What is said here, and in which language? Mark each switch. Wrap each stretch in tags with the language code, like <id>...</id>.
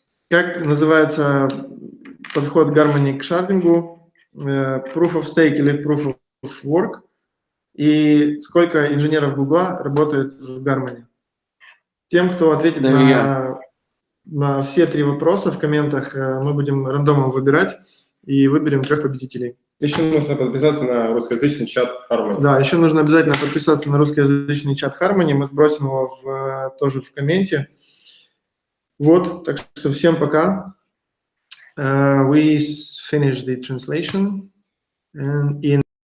<ru>Как называется подход Harmony к шардингу? Proof of stake или proof of work? И сколько инженеров Гугла работает в Harmony? Тем, кто ответит на все 3 вопроса в комментах, мы будем рандомом выбирать и выберем 3 победителей. Еще нужно подписаться на русскоязычный чат Harmony. Да, еще нужно обязательно подписаться на русскоязычный чат Harmony. Мы сбросим его тоже в комменте. Вот, так что всем пока.</ru> <en>We finish the translation and in</en>